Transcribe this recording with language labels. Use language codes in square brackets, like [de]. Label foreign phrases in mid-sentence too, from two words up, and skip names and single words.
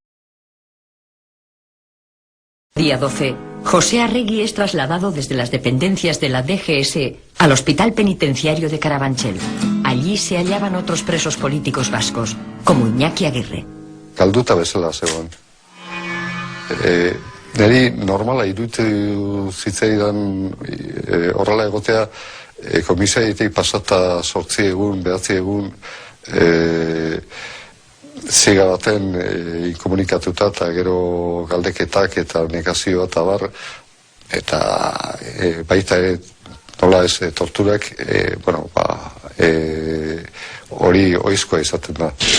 [es] Día 12, José Arregui es trasladado desde las dependencias de la DGS al Hospital Penitenciario de Carabanchel. Allí se hallaban otros presos políticos vascos, como Iñaki Aguirre. [eu] Galduta bezala zegoen. Neri normala iruditu zitzaidan horrela egotea komisariatik pasata 8 egun, 9 egun ziga baten inkomunikatuta eta gero galdeketak eta negazioa eta bar, eta baita nola ez torturak, hori oizkoa izaten da.